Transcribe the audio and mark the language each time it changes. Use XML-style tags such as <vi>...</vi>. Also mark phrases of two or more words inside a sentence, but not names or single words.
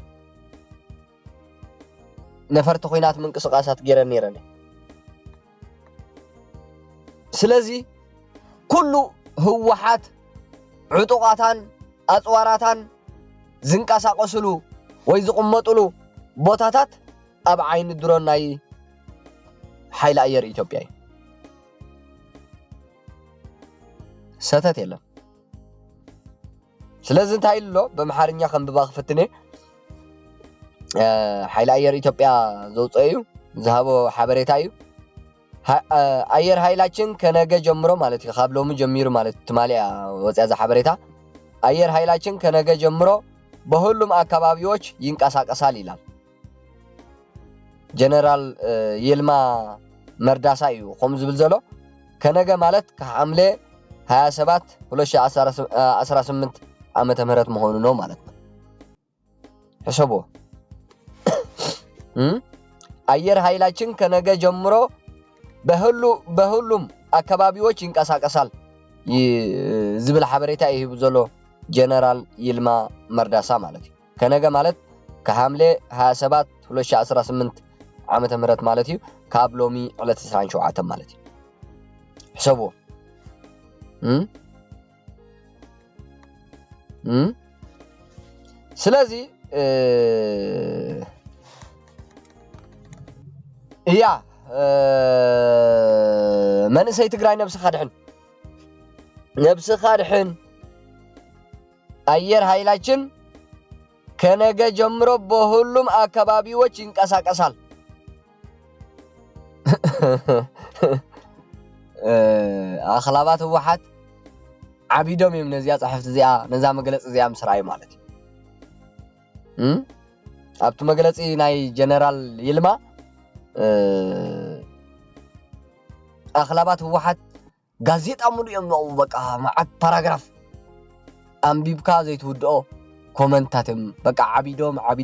<ti>ነፈርቲ ኩናት ምንቅስቃሳት ገይረን ነይረን ስለዚ ኩሉ ህወሓት ዕጡቃታን ኣጽዋራታን ዝንቀሳቀስሉ ወይ ዝቕመጥሉ ቦታታት ኣብ ዓይኒ ድሮን ናይ ሓይሊ ኣየር ኢትዮጵያ እዩ ሰተት የለን ስለዚ እንታይ ኢሉ በመሓርኛ ከንብባ ክፍትኔ ሓይሊ ኣየር ኢትዮጵያ ዘውፅአ እዩ ዝሃቦ ሓበሬታ እዩ</ti> <am>አየር ኃይላችን ከነገ ጀምሮ</am> <ti>ማለት ካብ ሎሚ ጀሚሩ ማለት ትማሊያ ወጽያ ዛ ሓበሬታ</ti> <am>አየር ኃይላችን ከነገ ጀምሮ በሁሉም አካባቢዎች ይንቀሳቀሳል ይላል</am> <ti>ጀነራል ይልማ መርዳሳ እዩ ቆም ዝብል ዘሎ ከነገ ማለት ከሐምሌ 27 2018 ዓመተ ምህረት</ti> <am>መሆኑ ነው ማለት ነው</am> <ti>ሕሰቦ</ti> <am>አየር ኃይላችን ከነገ ጀምሮ በሁሉም አካባቢዎች ይንቀሳቀሳል</am> <ti>ዝብል ሓበሬታ ይህብ ዘሎ ጀነራል ይልማ መርዳሳ ማለት ከነገ ማለት ከሐምሌ 27 2018 ዓመተ ምህረት ማለት እዩ ካብ ሎሚ 27 ማለት እዩ ሕሰቦ ስለዚ እያ መንእሰይ ትግራይ ነብስ ኻድሕን</ti> <am>አየር ኃይላችን ከነገ ጀምሮ በሁሉም አካባቢዎች ይንቀሳቀሳል</am> <ti>አኽላባት ህወሓት ዓቢዶም እዮም ነዚያ ጻሕፍት እዚኣ ነዛ መግለጽ እዚኣ ምስራይ ማለት እዩ ኣብቲ መግለጽ ናይ ጀነራል ይልማ አኽላባት ህወሓት ጋዜጣ ሙሉ እዮም ነው በቃ ማዓት ፓራግራፍ አንቢብካ ዘይትውድኦ ኮመንታትም በቃ ዓቢዶም</ti>